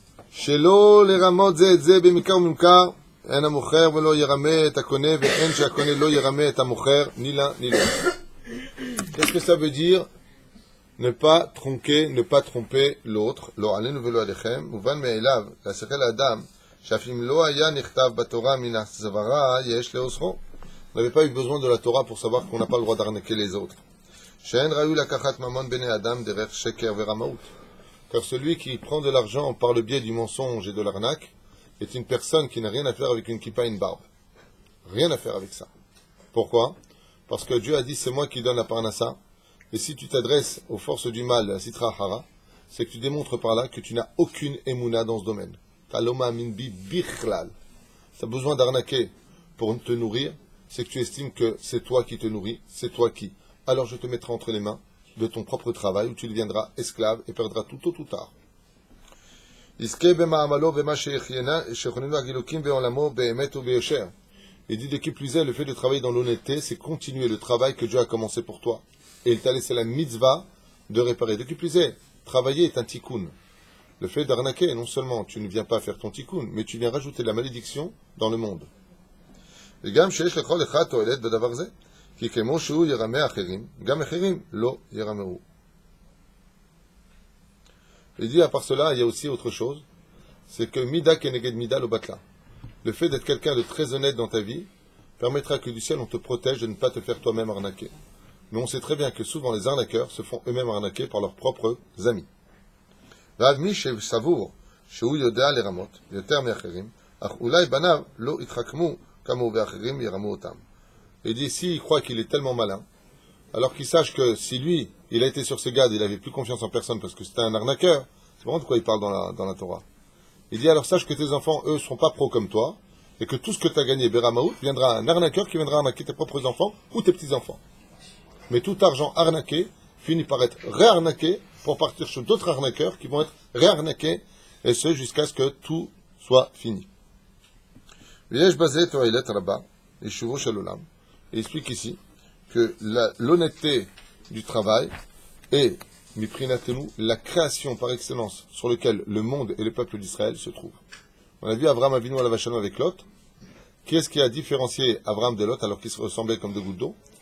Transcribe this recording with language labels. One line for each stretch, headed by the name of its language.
Hebrew: שלא לרמות זה את זה במקר וממכר, אין המוכר ולא ירמה את הקונה, ואין שהקונה לא ירמה את המוכר,
French: ni l'un ni l'autre. Qu'est-ce que ça veut dire? Ne pas tronquer, ne pas tromper l'autre.
Hebrew: לא עלינו ולא עליכם. מובן מאליו, להשכל האדם, שאפילו לא היה נכתב בתורה מן הסברה, יש לאוסרו.
French: On n'avait pas eu besoin de la Torah pour savoir qu'on n'a pas le droit d'arnaquer les autres.
Hebrew: שאין ראוי לקחת ממון בני אדם דרך שקר ורמאות.
French: Car celui qui prend de l'argent par le biais du mensonge et de l'arnaque est une personne qui n'a rien à faire avec une kippa et une barbe. Rien à faire avec ça. Pourquoi? Parce que Dieu a dit c'est moi qui donne la parnassa. Et si tu t'adresses aux forces du mal, la sitra hara, c'est que tu démontres par là que tu n'as aucune émouna dans ce domaine. Taloma minbi bichlal. Tu as besoin d'arnaquer pour te nourrir, c'est que tu estimes que c'est toi qui te nourris, c'est toi qui. Alors je te mettrai entre les mains de ton propre travail, où tu deviendras esclave et perdras tout tôt ou tard. Il dit de qui plus est, le fait de travailler dans l'honnêteté, c'est continuer le travail que Dieu a commencé pour toi. Et il t'a laissé la mitzvah de réparer. De qui plus est, travailler est un tikkun. Le fait d'arnaquer, non seulement tu ne viens pas faire ton tikkun, mais tu viens rajouter de la malédiction dans le monde.
Hebrew: וגם שיש לכל אחד תועלת בדבר זה, כי כמו שהוא ירמה אחרים, גם אחרים לא ירמהו.
French: Il dit, à part cela, il y a aussi autre chose, c'est que
Hebrew: mida keneged mida lo batla.
French: Le fait d'être quelqu'un de très honnête dans ta vie permettra que du ciel on te protège de ne pas te faire toi-même arnaquer. Mais on sait très bien que souvent les arnaqueurs se font eux-mêmes arnaquer par leurs propres amis.
Hebrew: ועד מי שסבור שהוא יודע לרמות יותר מאחרים, אך אולי בניו לא יתחכמו כמוהו ואחרים ירמו אותם.
French: Il dit, s'il croit qu'il est tellement malin, alors qu'il sache que si lui, il a été sur ses gardes, il n'avait plus confiance en personne parce que c'était un arnaqueur, c'est vraiment de quoi il parle dans la Torah. Il dit, alors sache que tes enfants, eux, ne seront pas pros comme toi, et que tout ce que tu as gagné, Beramaout, viendra un arnaqueur qui viendra arnaquer tes propres enfants ou tes petits-enfants. Mais tout argent arnaqué finit par être réarnaqué pour partir sur d'autres arnaqueurs qui vont être réarnaqués, et ce, jusqu'à ce que tout soit fini.
Hebrew: ויש בזה תועלת רבה ליישובו של עולם.
French: Il explique ici que l'honnêteté du travail est, miprinatenu, la création par excellence sur laquelle le monde et le peuple d'Israël se trouvent. On a vu Avraham Avinu à la Vachano avec Lot. Qui est-ce qui a différencié Avraham de Lot alors qu'ils se ressemblaient comme deux gouttes d'eau?